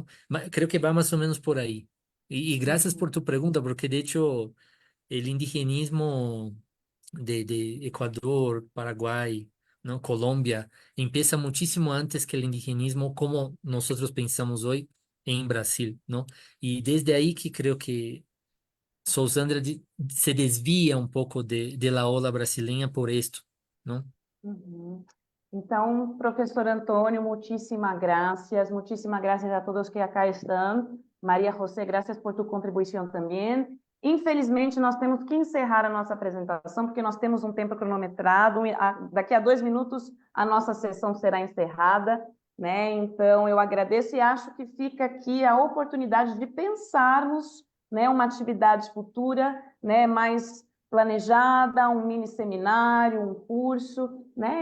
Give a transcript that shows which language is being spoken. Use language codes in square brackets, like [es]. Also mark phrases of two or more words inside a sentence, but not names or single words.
[es] Creo que va más o menos por ahí. Y gracias por tu pregunta, porque de hecho el indigenismo de Ecuador, Paraguay, ¿no? Colombia, empieza muchísimo antes que el indigenismo como nosotros pensamos hoy en Brasil, ¿no? Y desde ahí que creo que Sousandra se desvia [pt] um pouco [es] de la ola brasileña por esto, ¿no? [pt] Uhum. Então, professor Antônio, [es] muchísimas gracias a todos que acá [pt] estão. [es] María José, gracias por tu [pt] contribuição também. Infelizmente, nós temos que encerrar a nossa apresentação, porque nós temos um tempo cronometrado. Daqui a 2 minutos, a nossa sessão será encerrada, né? Então, eu agradeço e acho que fica aqui a oportunidade de pensarmos, né, uma atividade futura, né, mais planejada, um mini seminário, um curso, né?